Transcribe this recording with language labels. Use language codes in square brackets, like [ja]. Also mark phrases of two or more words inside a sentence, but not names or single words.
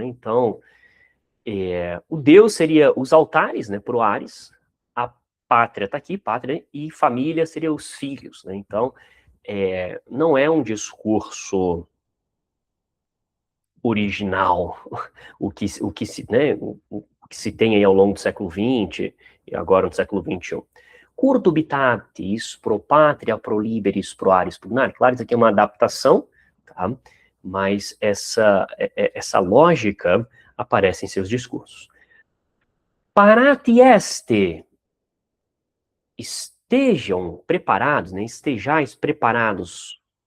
[pt] Então, o Deus seria os altares, né, pro Ares, a pátria está aqui, pátria, e família seria os filhos, né? Então, não é um discurso original, o que se tem aí ao longo do século XX e agora no século XXI. [la] Cur dubitatis pro patria pro liberis pro aris pugnare. [pt] Claro, isso aqui é uma adaptação, tá? Mas essa lógica aparece em seus discursos. [la] Parati este, [pt] estejam preparados, né? Estejais preparados.